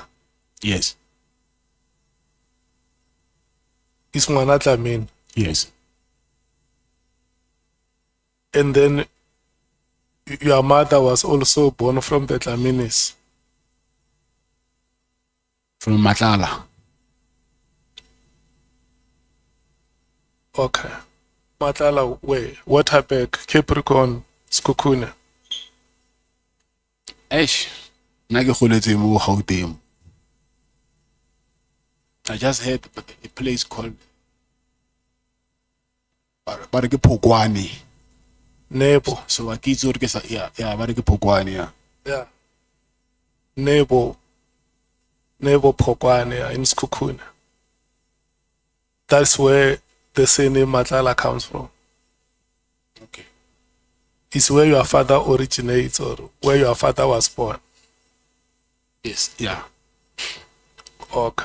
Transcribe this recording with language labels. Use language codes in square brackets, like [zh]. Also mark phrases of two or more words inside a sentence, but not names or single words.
[en] Yes. is Ngcwango. Yes. And then your mother was also born from the Dlaminis. From Matlala. Okay. Matlala, where? Waterberg, Capricorn, Sikhosana. [tn] Eish, nna ke goletse mo Gauteng. [en] I just heard a place called [tn] ba re ke Phokwane. [en] Nebo. So I [tn] kitse gore ke sa yeah ba re ke Phokwane yeah. [en] Yeah. Nebo Phokwane in Sikhosana. That's where the surname Matlala comes from. Okay. It's where your father originates or where your father was born. Yes, yeah. Okay.